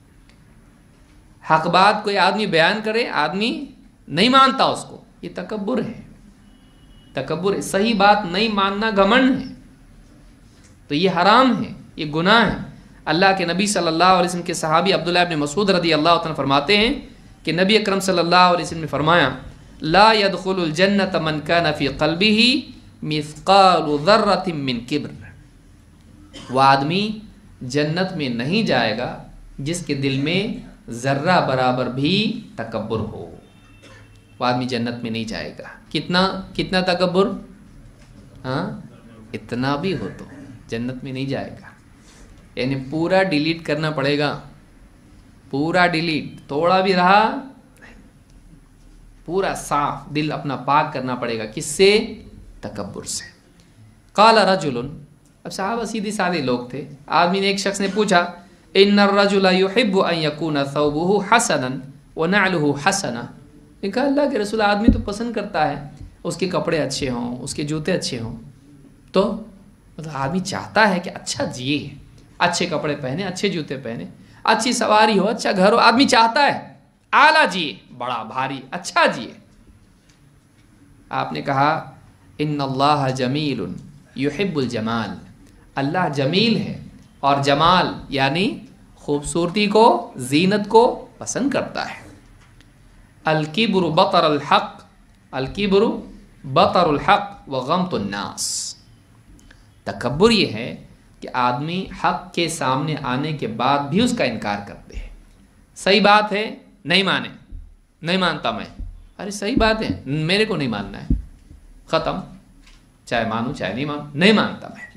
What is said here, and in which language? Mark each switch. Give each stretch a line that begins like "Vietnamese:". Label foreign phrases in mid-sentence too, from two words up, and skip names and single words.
Hindi: हक बात कोई आदमी बयान करे, आदमी नहीं मानता उसको, ये तकब्बुर है, तकब्बुर है। सही बात नहीं मानना घमंड है, तो ये हराम है, ये गुनाह है। अल्लाह के नबी
Arabic: صلى الله عليه وسلم
Hindi: के सहाबी अब्दुल्लाह इब्न मसूद
Arabic: رضي الله تعالى
Hindi: फरमाते हैं कि नबी अकरम
Arabic: صلى الله عليه وسلم
Hindi: ने फरमाया,
Arabic: لا يدخل الجنة من كان في قلبه مثقال ذرة من كبر.
Hindi: वह आदमी जन्नत में नहीं जाएगा जिसके दिल में ज़र्रा बराबर भी तकब्बुर हो, वह आदमी जन्नत में नहीं जाएगा। कितना तकब्बुर? हाँ, इतना भी हो तो जन्नत में नहीं जाएगा। यानी पूरा डिलीट करना पड़ेगा, पूरा डिलीट, थोड़ा भी रहा नहीं, पूरा साफ दिल अपना पाक करना पड़ेगा। किससे? तकब्बुर से।
Arabic: قال رجل,
Hindi: अब साहब सीधे साधे लोग थे। आदमी ने, एक शख्स ने पूछा,
Arabic: إن الرجل يحب أن يكون ثوبه حسنا ونعله حسنة.
Hindi: कहा अल्लाह के रसूल, आदमी तो पसंद करता है उसके कपड़े अच्छे हों, उसके जूते अच्छे हों, तो मतलब आदमी चाहता है कि अच्छा जिए, अच्छे कपड़े पहने, अच्छे जूते पहने, अच्छी सवारी हो, अच्छा घर हो, आदमी चाहता है आला जिए, बड़ा भारी अच्छा जिए। आपने कहा
Arabic: إن الله جميل يحب الجمال,
Hindi: अल्लाह जमील है और जमाल यानी खूबसूरती को, जीनत को पसंद करता है।
Arabic: الكبر بطر الحق، الكبر بطر الحق وغمط الناس.
Hindi: तकब्बुर ये है कि आदमी हक के सामने आने के बाद भी उसका इनकार करते हैं। सही बात है, नहीं माने, नहीं मानता मैं, अरे सही बात है, मेरे को नहीं मानना है, ख़त्म, चाहे मानूं चाहे नहीं मानूं, नहीं मानता मैं।